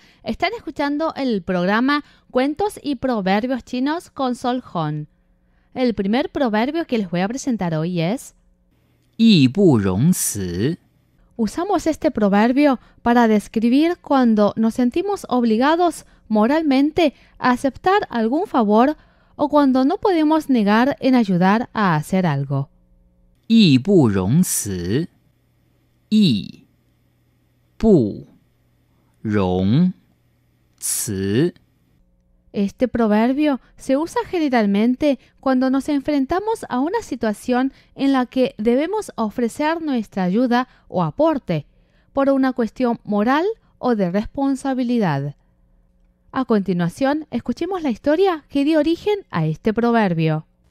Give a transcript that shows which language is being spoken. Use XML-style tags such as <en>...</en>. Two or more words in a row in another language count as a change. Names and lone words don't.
<es>Están escuchando el programa Cuentos y Proverbios Chinos con Sol Hon. El primer proverbio que les voy a presentar hoy es</es> <zh>义不容辞.</zh> <es>Usamos este proverbio para describir cuando nos sentimos obligados moralmente a aceptar algún favor o cuando no podemos negar en ayudar a hacer algo.</es> <zh>义不容辞，义不容辞。</zh> <es>Este proverbio se usa generalmente cuando nos enfrentamos a una situación en la que debemos ofrecer nuestra ayuda o aporte por una cuestión moral o de responsabilidad. A continuación, escuchemos la historia que dio origen a este proverbio.</es>